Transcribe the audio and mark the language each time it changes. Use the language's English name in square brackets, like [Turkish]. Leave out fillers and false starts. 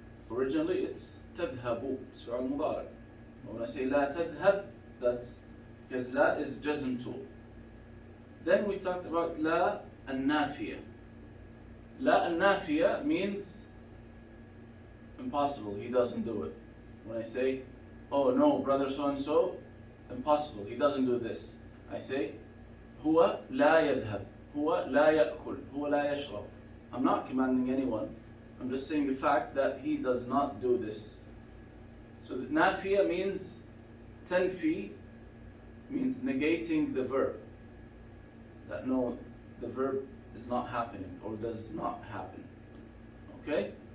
[English] Originally it's تذهب, it's فعل مضارع. When I say [Arabic] لا تذهب, [English] that's because لا is jazm tool. Then we talked about لا النافية. لا النافية means impossible, he doesn't do it. When I say, oh no, brother so and so, impossible, he doesn't do this. I say, [Arabic] هو لا يذهب, هو لا يأكل, هو لا يشرب. [English] I'm not commanding anyone. I'm just saying the fact that he does not do this. So the nafiya means tanfi, means negating the verb. That no, the verb is not happening or does not happen. Okay?